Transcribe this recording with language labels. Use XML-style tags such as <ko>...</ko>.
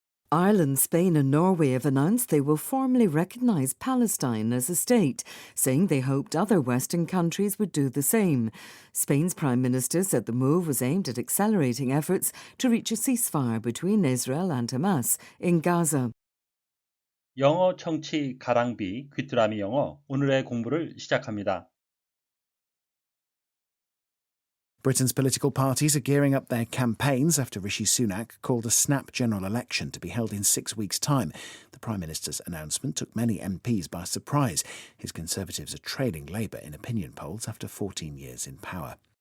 <en>Ireland, Spain and Norway have announced they will formally recognise Palestine as a state, saying they hoped other Western countries would do the same. Spain's Prime Minister said the move was aimed at accelerating efforts to reach a ceasefire between Israel and Hamas in Gaza.</en> <ko>영어 청취 가랑비 귀뚜라미 영어 오늘의 공부를 시작합니다.</ko> <en>Britain's political parties are gearing up their campaigns after Rishi Sunak called a snap general election to be held in 6 weeks' time. The Prime Minister's announcement took many MPs by surprise. His Conservatives are trailing Labour in opinion polls after 14 years in power.</en>